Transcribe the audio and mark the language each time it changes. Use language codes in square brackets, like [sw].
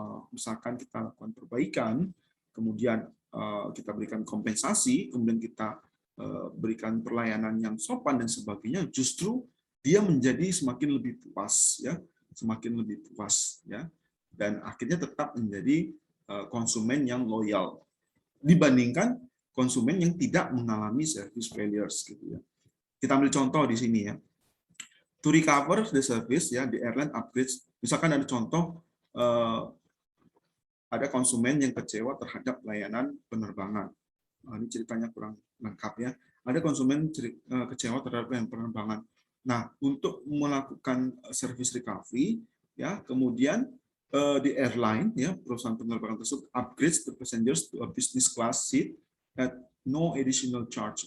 [id] misalkan kita lakukan perbaikan, kemudian kita berikan kompensasi, kemudian kita berikan pelayanan yang sopan dan sebagainya, justru dia menjadi semakin lebih puas, ya, semakin lebih puas, ya, dan akhirnya tetap menjadi konsumen yang loyal dibandingkan konsumen yang tidak mengalami service failures, gitu ya. Kita ambil contoh di sini, ya. [en] To recover the service, ya, the airline upgrades. [id] Misalkan ada contoh, ada konsumen yang kecewa terhadap layanan penerbangan. Nah, ini ceritanya kurang lengkap, ya. Ada konsumen kecewa terhadap layanan penerbangan. Nah, untuk melakukan service recovery, ya, kemudian di airline, ya, perusahaan penerbangan tersebut [en] upgrades the passengers to a business class seat at no additional charge.